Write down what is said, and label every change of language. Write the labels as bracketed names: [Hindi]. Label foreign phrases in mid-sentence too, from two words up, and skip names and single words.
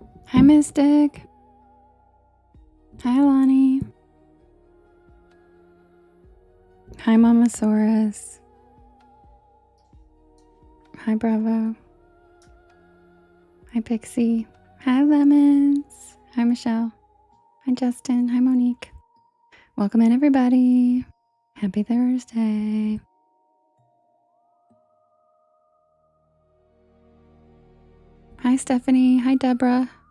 [English] Hi, Mystic. Hi, Lonnie. Hi, Mamasaurus. Hi, Bravo. Hi, Pixie. Hi, Lemons. Hi, Michelle. Hi, Justin. Hi, Monique. Welcome in, everybody. Happy Thursday. Hi, Stephanie. Hi, Deborah.